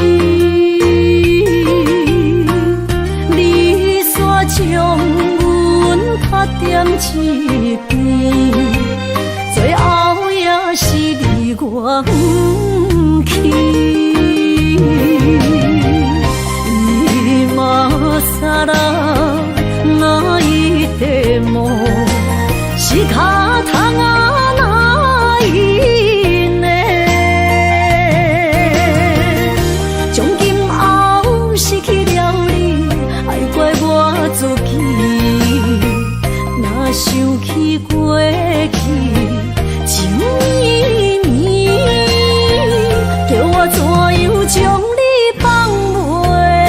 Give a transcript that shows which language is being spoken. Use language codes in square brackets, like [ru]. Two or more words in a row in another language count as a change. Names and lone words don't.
[nan] 你煞将阮拍点一边，最后也是你我不去。 [ja] 今さら泣いても仕方がないね。 [nan] 从今后失去了你，爱怪我自己。若想起过去情意绵，叫我怎样将你放袂？